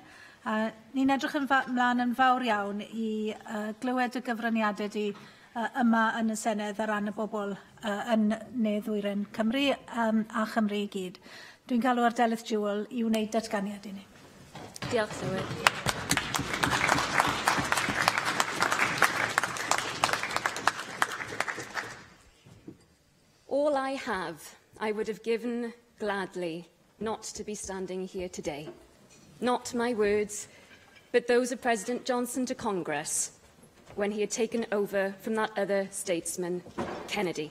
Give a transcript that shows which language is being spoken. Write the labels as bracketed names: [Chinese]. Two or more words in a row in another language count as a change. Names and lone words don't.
[Welsh] Ni'n edrych ymlaen yn fawr iawn i glywed y gyfraniadau di yma yn y Senedd ar ran y bobl yn Ne Ddwyren Cymru a Chymru i gyd. Dwi'n galw ar Delyth Jewel i wneud datganiad i ni. Diolch, Llywydd. [English] All I have, I would have given gladly not to be standing here today. Not my words, but those of President Johnson to Congress when he had taken over from that other statesman, Kennedy.